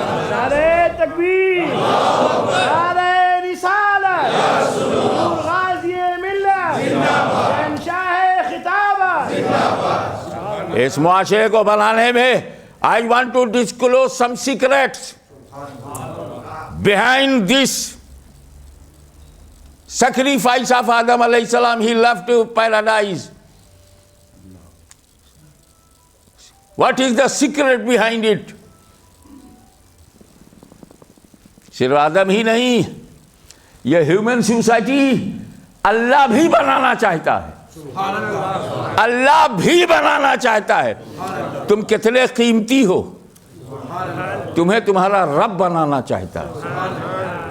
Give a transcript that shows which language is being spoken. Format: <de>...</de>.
<hi>नारे तकबीर, नारे रिसालत, गाज़ी मिल्लत, शहंशाह खिताबत। इस मुआशरे को बनाने में</hi> <en>I want to disclose some secrets behind this sacrifice of Adam alayhi salam. He left paradise. What is the secret behind it?</en> <hi>सिर्फ आदम ही नहीं, ये ह्यूमन सोसाइटी अल्लाह भी बनाना चाहता है, अल्लाह भी बनाना चाहता है। तुम कितने कीमती हो, तुम्हें तुम्हारा रब बनाना चाहता है।</hi>